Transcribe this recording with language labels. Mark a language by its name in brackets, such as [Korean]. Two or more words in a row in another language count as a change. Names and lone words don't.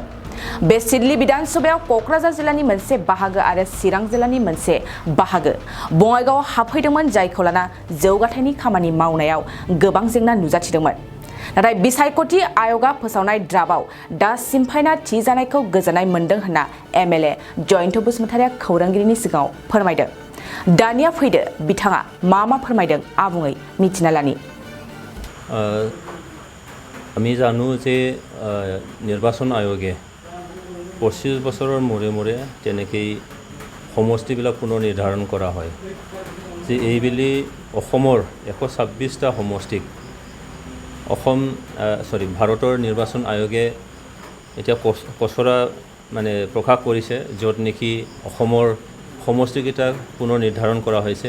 [Bodo] बे सिडली विधानसभायाव क'क्राझार जिल्लानि मोनसे बाहागो आरो चिरां जिल्लानि मोनसे बाहागो बङाइगावआव हाबफैदोंमोन, जायखौ लाना जौगाथायनि खामानि मावनायाव गोबां जेंना नुजाथिदोंमोन। नाथाय बिसायख'थि आयगा फोसावनाय ड्राफ्टआव दा सिमफायना थि जानायखौ गोजोननाय मोनदों होनना एमएलए जयन्त बसुमतारिया खौरांगिरिनि सिगाङाव फोरमायदों। दानिया फैदो बिथाङा मा फोरमायदों आबुङै मिथिना लानि। [Assamese] আমি জানো যে নিৰ্বাচন আয়োগে 25 বছৰৰ মূৰে মূৰে তেনেকেই সমষ্টিবিলাক পুনৰ নিৰ্ধাৰণ কৰা হয় যে এইবেলি অসমৰ 126টা সমষ্টিক ভাৰতৰ নিৰ্বাচন আয়োগে এতিয়া কচৰা মানে প্ৰকাশ কৰিছে, য'ত নেকি অসমৰ সমষ্টিকেইটা পুনৰ নিৰ্ধাৰণ কৰা হৈছে।